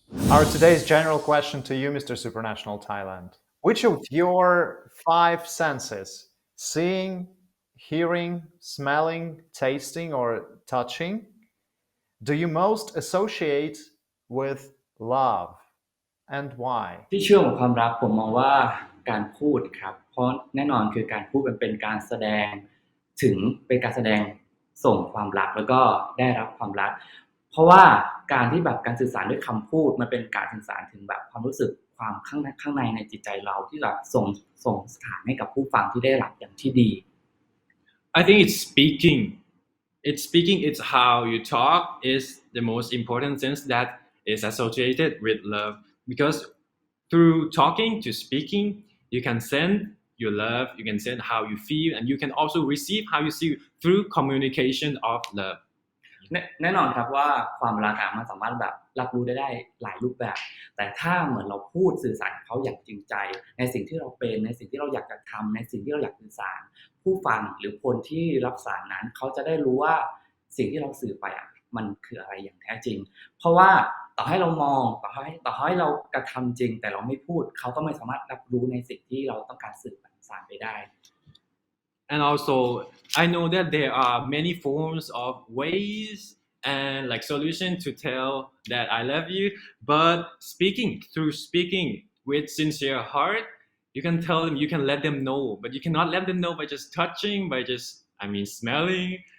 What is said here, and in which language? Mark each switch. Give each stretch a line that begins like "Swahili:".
English: Our today's general question to you, Mr. Supranational Thailand. Which of your 5 senses, seeing, hearing, smelling, tasting, or touching, do you most associate with love and why?
Thai: ที่เชื่อของความรักผมมองว่าการพูดครับเพราะแน่นอนคือการพูดมันเป็นการแสดงถึงเป็นการแสดงส่งความรักแล้วก็ได้รับความรักเพราะว่าการที่แบบการสื่อสารด้วยคำพูดมันเป็นการสื่อสารถึงแบบความรู้สึกความข้างในในจิตใจเราที่แบบส่งสถานให้กับผู้ฟังที่ได้รับอย่างที่ดี
English: I think it's speaking. It's how you talk is the most important sense that is associated with love. Because through talking to speaking, you can send your love, you can send how you feel, and you can also receive how you see through communication of love.
Thai: แน่นอนครับว่าความรักมันสามารถแบบรับรู้ได้หลายรูปแบบแต่ถ้าเหมือนเราพูดสื่อสารกับเขาอย่างจริงใจในสิ่งที่เราเป็นในสิ่งที่เราอยากจะทำในสิ่งที่เราอยากสื่อสารผู้ฟังหรือคนที่รับสารนั้นเขาจะได้รู้ว่าสิ่งที่เราสื่อไปมันคืออะไรอย่างแท้จริงเพราะว่าต่อให้เรามองต่อให้เรากระทำจริงแต่เราไม่พูดเขาก็ไม่สามารถรับรู้ในสิ่งที่เราต้องการสื่อสารไปได้
English: And also, I know that there are many forms of ways and like solution to tell that I love you, but through speaking with sincere heart, you can tell them, you can let them know, but you cannot let them know by just touching, by just, smelling.